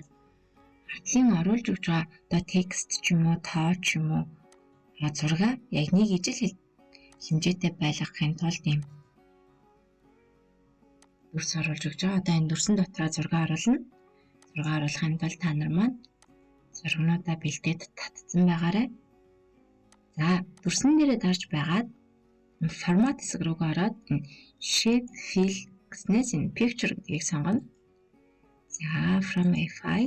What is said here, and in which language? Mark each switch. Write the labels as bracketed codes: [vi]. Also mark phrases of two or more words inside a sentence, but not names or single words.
[mn] артлын оруулж өгч байгаа одоо текст ч юм уу, тоо ч юм уу, зураг яг нэг ижил хэмжээтэй байлгахын тулд юм дүрс оруулж өгч байгаа. Одоо энэ дүрсэн дотроо зураг оруулна. Зураг оруулахын тулд та нар маань зургуудаа бэлдээд татсан байгаарай. За дүрсэн дээрээ дарж байгаад формат хэсэг рүү ороод [en] shape fill [mn] гэснээс энэ picture гэдгийг сонгоно. [en] За from a file.